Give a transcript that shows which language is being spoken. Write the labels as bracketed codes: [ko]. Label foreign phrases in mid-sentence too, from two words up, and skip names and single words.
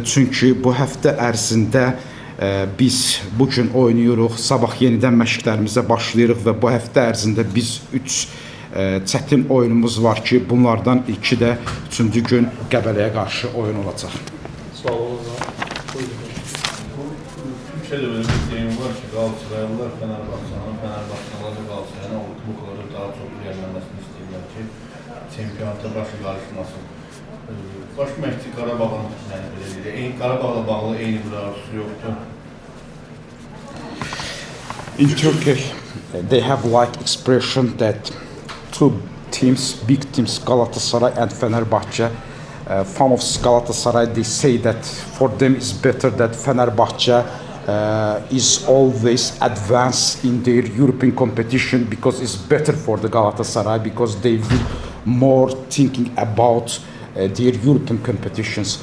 [az] Çünki bu həftə ərzində biz bugün oynayırıq, sabah yenidən məşqlərimizə başlayırıq və bu həftə ərzində biz 3 çətin oyunumuz var ki, bunlardan ilki də 3-cü gün Qəbələyə qarşı oyun olacaq. Sağ olun. [tr] Bir şey de böyle bir deyim var ki, Galatasaraylılar Fenerbahçe'nin da Galatasaray'ın bu kadar daha çok ilerlemesini istiyorlar ki, çempiyonata başı karışmasın. [az] Baş məşqçi Qarabağın, Qarabağla bağlı eyni bir arzusu yoktu. [en] In Turkey, they have like expression that two teams, big teams, Galatasaray and Fenerbahçe. Fan of Galatasaray, they say that for them it's better that Fenerbahçe is always advanced in their European competition because it's better for the Galatasaray because they will more thinking about their European competitions.